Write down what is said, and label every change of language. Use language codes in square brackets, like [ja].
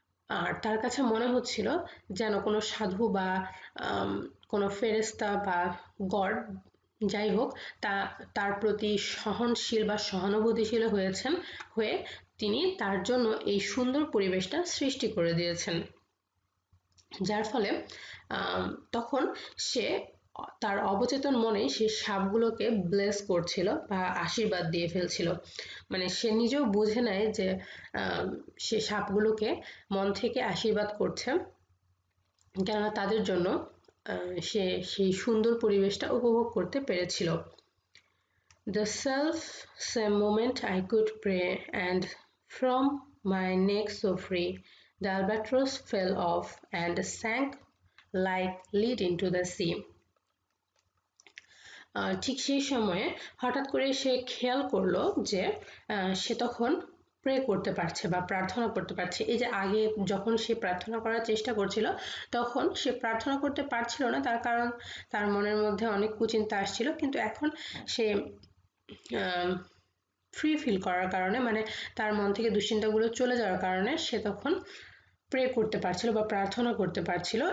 [bn] আর তার কাছে মনে হচ্ছিল যেন কোনো সাধু বা কোনো ফেরেশতা বা গড যাই হোক তার প্রতি সহনশীল বা সহানুভূতিশীল হয়ে তিনি তার জন্য এই সুন্দর পরিবেশটা সৃষ্টি করে দিয়েছেন, যার ফলে তখন সে তার অবচেতন মনে সেই সাপগুলোকে ব্লেস করছিল বা আশীর্বাদ দিয়ে ফেলছিল। মানে সে নিজেও বুঝে নেয় যে সে সাপগুলোকে মন থেকে আশীর্বাদ করছে, কেননা তাদের জন্য সে সেই সুন্দর পরিবেশটা উপভোগ করতে পেরেছিল। [en] The self-same moment I could pray, and from my neck so free, the albatross fell off and sank like lead into the sea. [bn] ঠিক সেই সময়ে হঠাৎ করে সে খেয়াল করলো যে সে তখন প্রে করতে পারছে বা প্রার্থনা করতে পারছে। এই যে আগে যখন সে প্রার্থনা করার চেষ্টা করছিল তখন সে প্রার্থনা করতে পারছিল না, তার কারণ তার মনের মধ্যে অনেক কুচিন্তা আসছিল, কিন্তু এখন সে ফ্রি ফিল করার কারণে, মানে তার মন থেকে দুশ্চিন্তাগুলো চলে যাওয়ার কারণে সে তখন প্রে করতে পারছিল বা প্রার্থনা করতে পারছিল।